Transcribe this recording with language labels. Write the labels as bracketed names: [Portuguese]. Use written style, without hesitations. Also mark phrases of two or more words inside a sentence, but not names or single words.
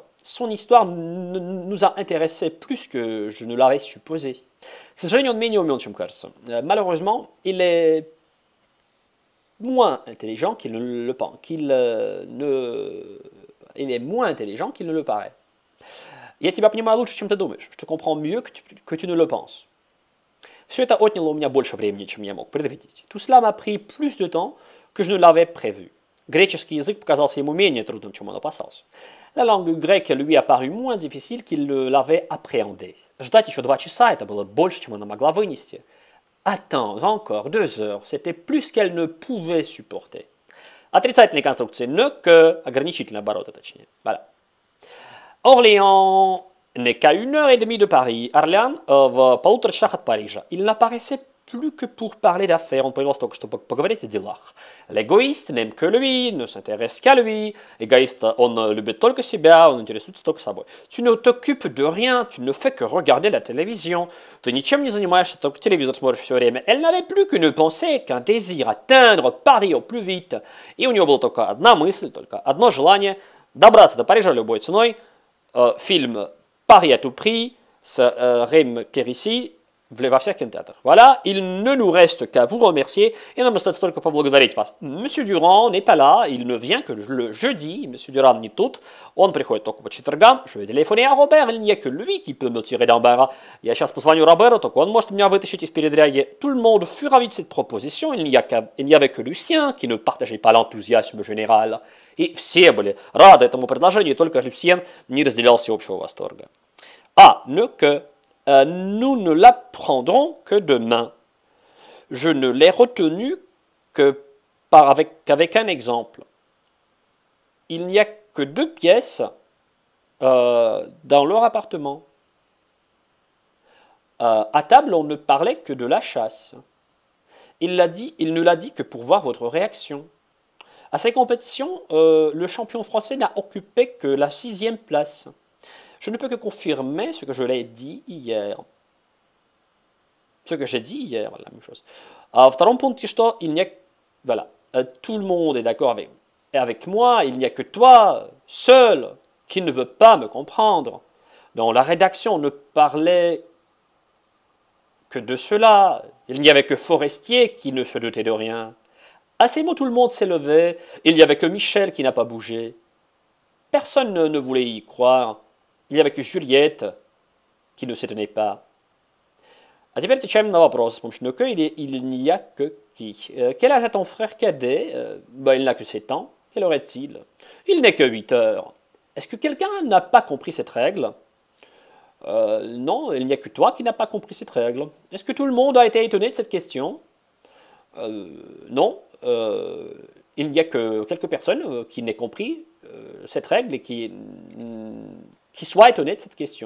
[French] Son histoire nous a intéressé plus que je ne l'avais supposé. [Russian] К сожалению, он менее умен, чем кажется. [French] Malheureusement, il est moins intelligent qu'il ne le pense. Il est moins intelligent qu'il ne le paraît. [Russian] Я тебя понимаю лучше, чем ты думаешь. [French] Je te comprends mieux que tu ne le penses. [Russian] Все это отняло у меня больше времени, чем я мог предвидеть. [French] Tout cela m'a pris plus de temps que je ne l'avais prévu. [Russian] Греческий язык показался ему менее трудным, чем он опасался. [French] La langue grecque lui a paru moins difficile qu'il l'avait appréhendé. [Russian] Ждать еще 2 часа, это было больше, чем она могла вынести. [French] Attendre encore 2 heures, c'était plus qu'elle ne pouvait supporter. [Russian] Отрицательные конструкции [French] ne que, [Russian] ограничительные обороты точнее. [French] Voilà. Orléans n'est qu'à 1h30 de Paris. [Russian] Орлеан в 1,5 часах от Парижа. [French] Il n'apparaissait plus que pour parler d'affaires. [Russian] Он появился только, чтобы поговорить о делах. [French] L'égoïste n'aime que lui, ne s'intéresse qu'à lui. [Russian] Эгоист, он любит только себя, он интересуется только собой. [French] Tu ne t'occupes de rien, tu ne fais que regarder la télévision. [Russian] Ты ничем не занимаешься, только телевизор смотришь все время. [French] Elle n'avait plus qu'une pensée, qu'un désir, atteindre Paris au plus vite. [Russian] И у него была только одна мысль, только одно желание добраться до Парижа любой ценой. Фильм Paris à tout prix с Рем Кериси во всех кинотеатрах. [French] Voilà, il ne nous reste qu'à vous remercier, et [Russian] нам остается только поблагодарить вас. [French] Monsieur Durand n'est pas là, il ne vient que le jeudi, Monsieur Durand [Russian] не тут, он приходит только по четвергам, [French] je vais téléphoner à Robert, il n'y a que lui qui peut me tirer d'embarras. [Russian] Я сейчас позвоню Роберу, только он может меня вытащить из передряги. [French] Tout le monde fut ravi de cette proposition, il n'y avait que Lucien qui ne partageait pas l'enthousiasme général. [Russian] И все были рады этому предложению, и только Люсьен не разделял всеобщего восторга. [French] Ah, ne que... nous ne l'apprendrons que demain. Je ne l'ai retenu qu'avec un exemple. Il n'y a que 2 pièces dans leur appartement. À table, on ne parlait que de la chasse. Il ne l'a dit que pour voir votre réaction. À ces compétitions, le champion français n'a occupé que la 6e place. Je ne peux que confirmer ce que je l'ai dit hier. Ce que j'ai dit hier, la même chose. [Russian] В втором пункте, что [French] il n'y a... [Russian] Voilà. [French] Tout le monde est d'accord avec moi. Il n'y a que toi, seul, qui ne veut pas me comprendre. Dans la rédaction, ne parlait que de cela. Il n'y avait que Forestier qui ne se doutait de rien. À ces mots, tout le monde s'est levé. Il n'y avait que Michel qui n'a pas bougé. Personne ne voulait y croire. Il n'y avait que Juliette qui ne s'étonnait pas. [Russian] А теперь отвечаем на вопрос с помощью que или [French] il n'y a que qui. Quel âge a ton frère cadet? Il n'a que 7 ans. Quelle heure est-il? Il n'est que 8 heures. Est-ce que quelqu'un n'a pas compris cette règle? Non, il n'y a que toi qui n'as pas compris cette règle. Est-ce que tout le monde a été étonné de cette question? Non, il n'y a que quelques personnes qui n'aient compris cette règle et qui soient étonnées de cette question.